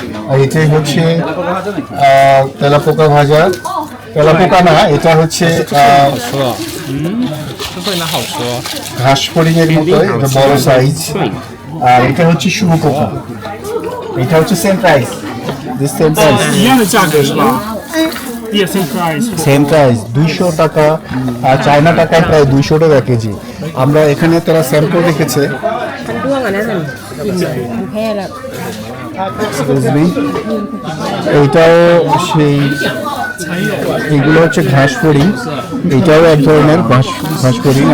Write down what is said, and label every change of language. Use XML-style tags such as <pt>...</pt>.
<bn>আর এটাই হচ্ছে তেলাপোকা ভাজা, তেলাপোকা না, এটা হচ্ছে</bn> <zh>这会蛮好吃哦。</zh> <bn>ঘাস ফড়িংয়ের মতো, এটা বড় সাইজ। আর এটা হচ্ছে শুকোপোকা, এটা হচ্ছে same price,</bn> <en>this same price,</en> <zh>一样的价格是吧？</zh> <en>Yeah, same price.</en> <bn>Same price 200 টাকা, আর চায়না টাকায় প্রায় 200 টাকা কেজি। আমরা এখানে তারা স্যাম্পল রেখেছে।</bn> <en>Excuse me.</en> <bn>এইটাও সেই, এগুলো হচ্ছে ঘাস ফড়িং, এটাও এক ধরনের ঘাস ফড়িং।</bn>